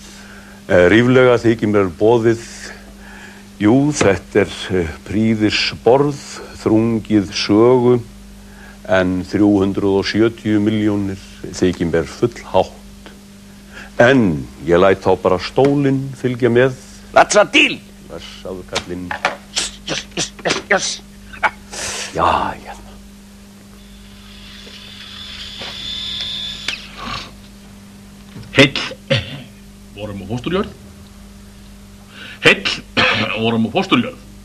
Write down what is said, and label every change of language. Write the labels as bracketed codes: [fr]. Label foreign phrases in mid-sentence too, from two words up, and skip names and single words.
[is] Ríflega þykir mér boðið. Jú, þetta prýðisborð, þrungið sögu, en 370 milljónir þykir mér fullhátt. En ég læt þá bara stólinn fylgja með. [en] That's a deal! [is] Blessaður kallinn. [en] Yes. [is] Já, hérna. Heill vorum á fósturjörð. Heill vorum á fósturjörð.